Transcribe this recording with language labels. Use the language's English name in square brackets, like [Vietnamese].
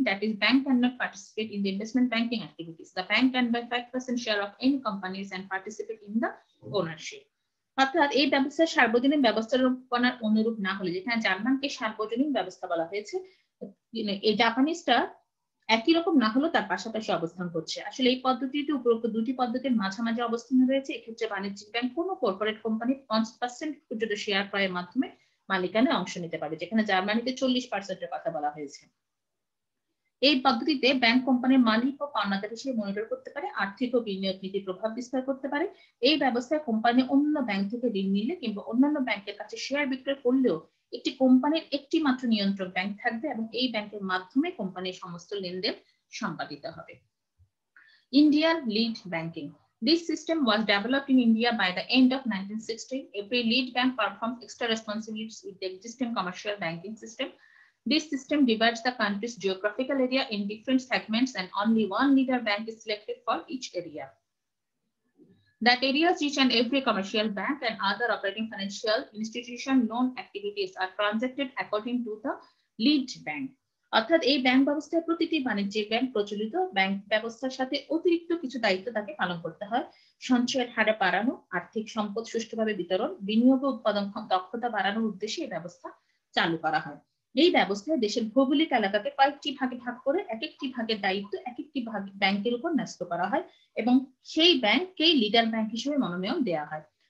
[English] That is, bank cannot participate in the investment banking activities. The bank can buy 5% share of any companies and participate in the ownership. [Bangla] অর্থাৎ এই ব্যবস্থা সার্বজনীন ব্যবস্থাপনার অনুরূপ না হলে, যেখানে জার্মানকে সার্বজনীন ব্যবস্থা বলা হয়েছে, এই জাপানিজটা একই রকম না হলেও তার পাশাপাশি অবস্থান করছে। আসলে এই পদ্ধতিতে উপরোক্ত দুটি পদ্ধতির মাঝামাঝি অবস্থানে রয়েছে। এক্ষেত্রে বাণিজ্যিক ব্যাংক কোনো কর্পোরেট কোম্পানি 50% পর্যন্ত শেয়ার ক্রয়ের মাধ্যমে মালিকানায় অংশ নিতে পারে, যেখানে জার্মানিতে 40%-এর কথা বলা হয়েছে। এই পদ্ধতিতে ব্যাংক কোম্পানির মালিক ও পাওনাদার হিসেবে মনিটর করতে পারে, আর্থিক ও বিনিয়োগ নীতির প্রভাব বিস্তার করতে পারে। এই ব্যবস্থায় কোম্পানি অন্য ব্যাংক থেকে ঋণ নিলে কিংবা অন্যান্য ব্যাংকের কাছে শেয়ার বিক্রয় করলেও একটি কোম্পানির একটি মাত্র নিয়ন্ত্রক ব্যাংক থাকবে এবং এই ব্যাংকের মাধ্যমে কোম্পানির সমস্ত লেনদেন সম্পাদিত হবে। [English] Indian lead banking. This system was developed in India by the end of 1960. Every lead bank performs extra responsibilities with the existing commercial banking system. This system divides the country's geographical area in different segments, and only one leader bank is selected for each area. That areas each and every commercial bank and other operating financial institution loan activities are transacted according to the lead bank. [Bangla] অর্থাৎ এই bank ব্যবস্থায় প্রতিটি বাণিজ্যিক bank প্রচলিত bank ব্যবস্থার সাথে অতিরিক্ত কিছু দায়িত্ব তাকে পালন করতে হয়। সঞ্চয়ের হারে বাড়ানো, আর্থিক সম্পদ সুষ্ঠুভাবে বিতরণ, বিনিয়োগ ও উৎপাদন দক্ষতা বাড়ানোর উদ্দেশ্যে এই ব্যবস্থা চালু করা হয়। এই ব্যবস্থায় দেশের ভৌগোলিক এলাকাকে কয়েকটি ভাগে ভাগ করে এক একটি ভাগের দায়িত্ব এক একটি ব্যাংকের উপর ন্যস্ত করা হয় এবং সেই ব্যাংককেই লিডার ব্যাংক হিসেবে মনোনয়ন দেওয়া হয়।